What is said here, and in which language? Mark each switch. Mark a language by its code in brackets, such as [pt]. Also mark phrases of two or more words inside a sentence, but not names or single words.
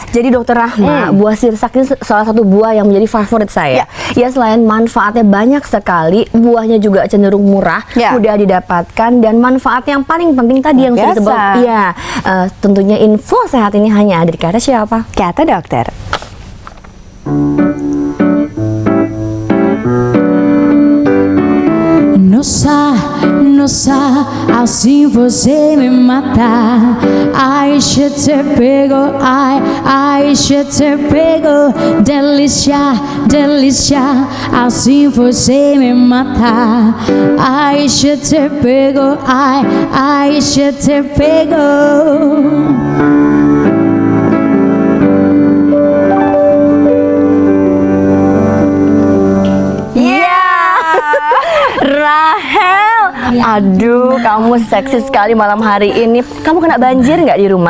[id] Jadi Dokter Rahma, buah sirsak ini salah satu buah yang menjadi favorit saya. Ya, selain manfaatnya banyak sekali, buahnya juga cenderung murah, mudah didapatkan, dan manfaat yang paling penting tadi yang sudah disebut. Tentunya info sehat ini hanya ada di kata siapa? Kata dokter. [pt] Nossa, assim você me mata. Ai, deixa te pego, ai, deixa te pego. Delícia, delícia, assim você me mata. Ai, deixa te pego, ai, deixa te pego. [id] Aduh, kamu seksi sekali malam hari ini. Kamu kena banjir nggak di rumah?